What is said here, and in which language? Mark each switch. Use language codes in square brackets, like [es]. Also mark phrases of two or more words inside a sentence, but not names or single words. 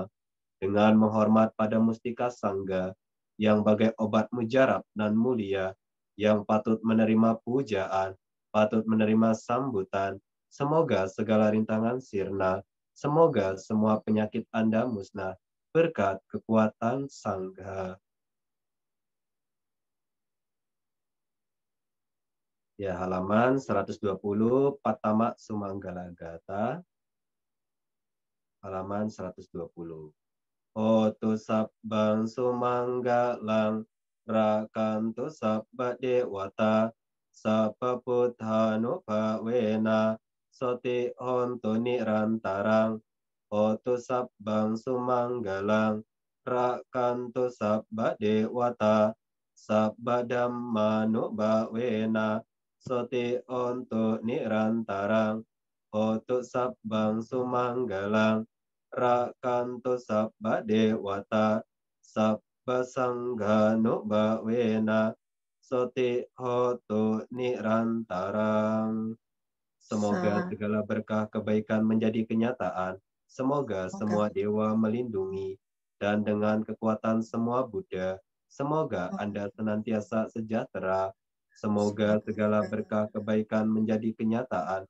[id] Dengan menghormat pada mustika Sangga, yang bagai obat mujarab dan mulia, yang patut menerima pujaan, patut menerima sambutan, semoga segala rintangan sirna, semoga semua penyakit Anda musnah, berkat kekuatan Sangga. Ya, halaman 120, Patama Sumanggalagata, halaman 120. [pi] Hotu sabbang sumanggalang rakantu sabba dewata sabba puthanu bhavena soti hontu nirantarang. Hotu sabbang sumanggalang rakantu sabba dewata sabba dhammanu bhavena soti hontu nirantarang. Hotu sabbang sumanggalang rakanto sabba dewata sabba sanggano bawena soti hotu nirantarang. [id] Semoga segala berkah kebaikan menjadi kenyataan. Semoga semua dewa melindungi dan dengan kekuatan semua Buddha, semoga Anda senantiasa sejahtera. Semoga segala berkah kebaikan menjadi kenyataan.